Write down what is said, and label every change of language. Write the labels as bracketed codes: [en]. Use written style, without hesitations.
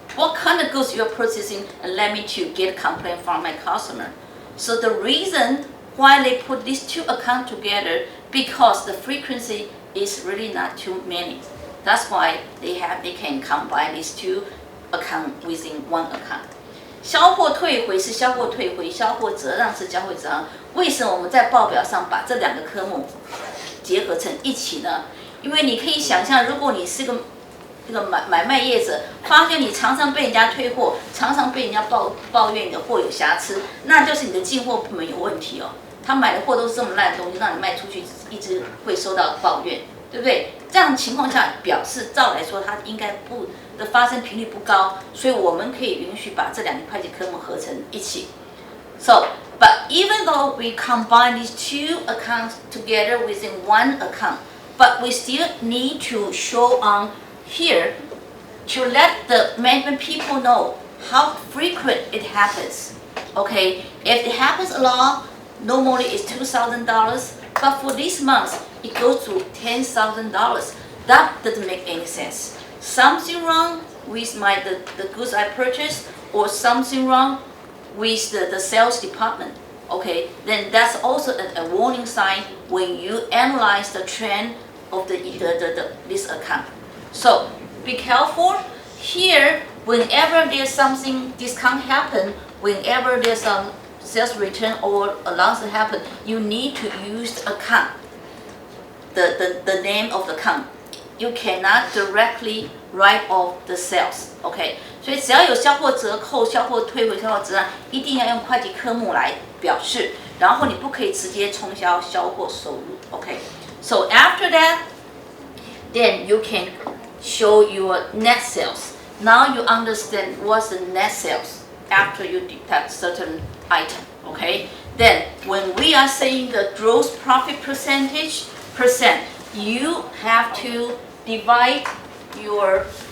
[en] What kind of goods you're purchasing, and let me to get a complaint from my customer. So the reason why they put these two accounts together, because the frequency is really not too many. That's why they can combine these two accounts within one account. [zh] 销货退回是销货退回，销货折让是销货折让。为什么我们在报表上把这两个科目结合成一起呢？因为你可以想象，如果你是个买卖业者，发现你常常被人家退货，常常被人家抱怨你的货有瑕疵，那就是你的进货部门有问题哦。他买的货都是这么烂的东西，让你卖出去一直会收到抱怨，对不对？这样情况下，表示照来说它应该不的发生频率不高，所以我们可以允许把这两个会计科目合成一起。 [en] So, but even though we combine these two accounts together within one account, but we still need to show on here to let the management people know how frequent it happens. Okay, if it happens a lot, normally it's $2,000, but for this month it goes to $10,000. That doesn't make any sense. Something wrong with the goods I purchased, or something wrong with the sales department. Okay, then that's also a warning sign when you analyze the trend of this account. So be careful here. Whenever there's something discount happen, whenever there's some sales return or allowance happen, you need to use the account, the name of the account. You cannot directly write off the sales. [zh] OK， 所以只要有销货折扣、销货退回、销货折让，一定要用会计科目来表示，然后你不可以直接冲销销货收入。 [en] OK，so after that, then you can show your net sales. Now you understand what's the net sales after you deduct certain item. Okay. Then when we are saying the gross profit percent, you have to divide your.